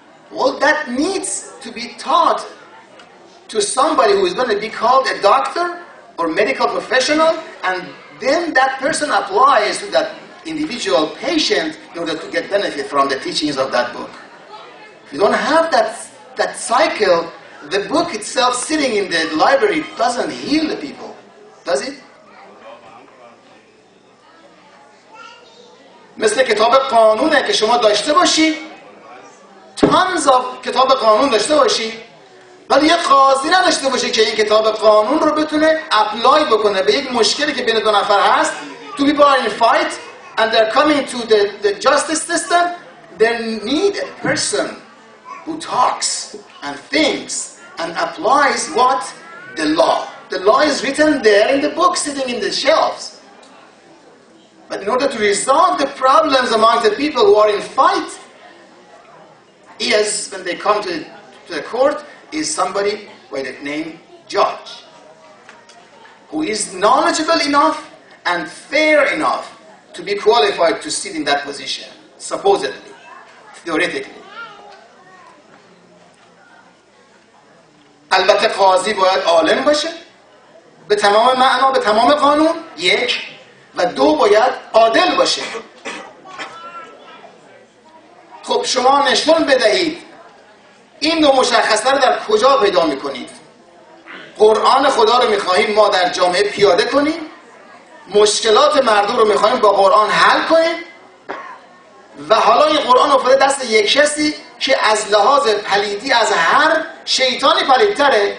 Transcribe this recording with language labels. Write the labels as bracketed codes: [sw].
[en] Well, that needs to be taught to somebody who is going to be called a doctor or medical professional, and then that person applies to that individual patient in order to get benefit from the teachings of that book. If you don't have that cycle, the book itself sitting in the library doesn't heal the people, does it? [fa] مثل کتاب قانونه که شما داشته باشی، [en] tons of [fa] کتاب قانون داشته باشی، ولی یه قاضی نداشته باشه که این کتاب قانون رو بتونه اپلای بکنه به یک مشکلی که بین دو نفر هست. [en] Two people are in fight and they're coming to the justice system. They need a person who talks and thinks and applies what? The law. The law is written there in the book, sitting in the shelves. But in order to resolve the problems among the people who are in fight, is, when they come to the court, is somebody by the name judge, who is knowledgeable enough and fair enough to be qualified to sit in that position, supposedly, theoretically. [fa] البته قاضی باید عالم باشه به تمام معنا، به تمام قانون، یک، و دو، باید عادل باشه. خب شما نشون بدهید این دو مشخصه رو در کجا پیدا میکنید؟ قرآن خدا رو میخواهیم ما در جامعه پیاده کنیم، مشکلات مردم رو میخواهیم با قرآن حل کنیم، و حالا این قرآن افتاده دست یک کسی که از لحاظ پلیدی از هر شیطانی پلیدتره.